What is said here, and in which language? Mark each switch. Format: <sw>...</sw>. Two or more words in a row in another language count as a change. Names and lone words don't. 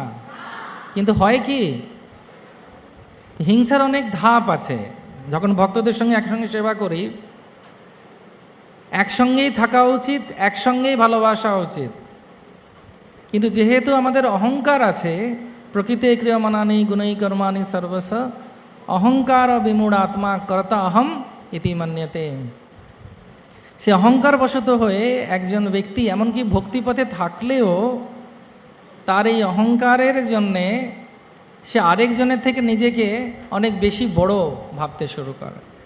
<bn>কিন্তু হয় কি, হিংসার অনেক ধাপ আছে। যখন ভক্তদের সঙ্গে একসঙ্গে সেবা করি, একসঙ্গেই থাকা উচিত, একসঙ্গেই ভালোবাসা উচিত। কিন্তু যেহেতু আমাদের অহংকার আছে,</bn> <sa>প্রকৃতি ক্রিয়মানানি গুণৈ কর্মাণি সর্বস অহংকার বিমূঢ় আত্মা কর্তা অহম ইতি মান্যতে।</sa> <bn>সে অহংকার বশত হয়ে একজন ব্যক্তি এমনকি ভক্তিপথে থাকলেও তার এই অহংকারের জন্যে সে আরেকজনের থেকে নিজেকে অনেক বেশি বড় ভাবতে শুরু করে,</bn>